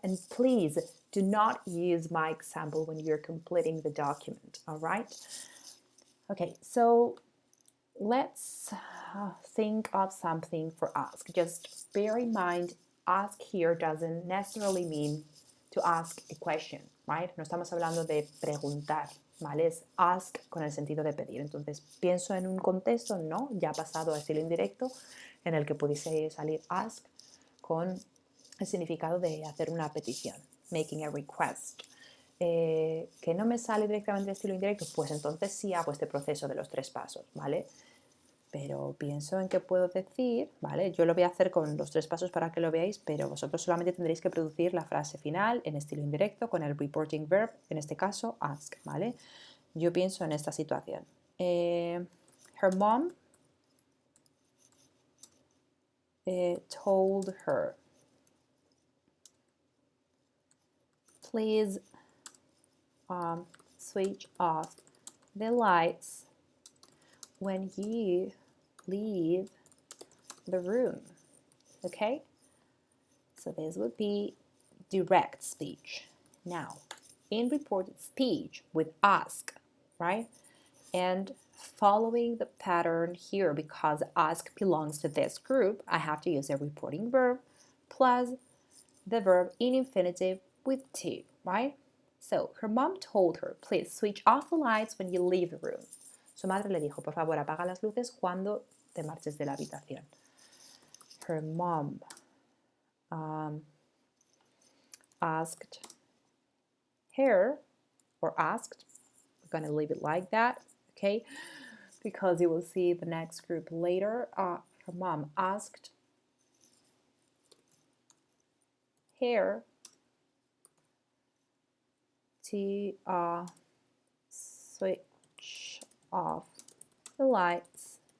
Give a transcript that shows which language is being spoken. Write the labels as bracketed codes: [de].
[en] And please do not use my example when you're completing the document, all right? Okay, so let's think of something for ask. Just bear in mind, ask here doesn't necessarily mean to ask a question, right? [es] No estamos hablando de preguntar, ¿vale? Es ask con el sentido de pedir. Entonces, pienso en un contexto, ¿no? Ya pasado a estilo indirecto, en el que pudiese salir ask con el significado de hacer una petición, [en] making a request. [es] Que no me sale directamente de estilo indirecto, pues entonces sí hago este proceso de los 3 pasos, ¿vale? Pero pienso en qué puedo decir, ¿vale? Yo lo voy a hacer con los 3 pasos para que lo veáis, pero vosotros solamente tendréis que producir la frase final en estilo indirecto con el reporting verb, en este caso ask, ¿vale? Yo pienso en esta situación. [en] Her mom told her, please switch off the lights when you leave the room, okay? So this would be direct speech. Now, in reported speech with ask, right? And following the pattern here, because ask belongs to this group, I have to use a reporting verb plus the verb in infinitive with to, right? So, her mom told her, please switch off the lights when you leave the room. [es] Su madre le dijo, por favor, apaga las luces cuando te marches de la habitación. [en] Her mom asked her, or asked, we're going to leave it like that, okay? Because you will see the next group later. Her mom asked her to switch off the lights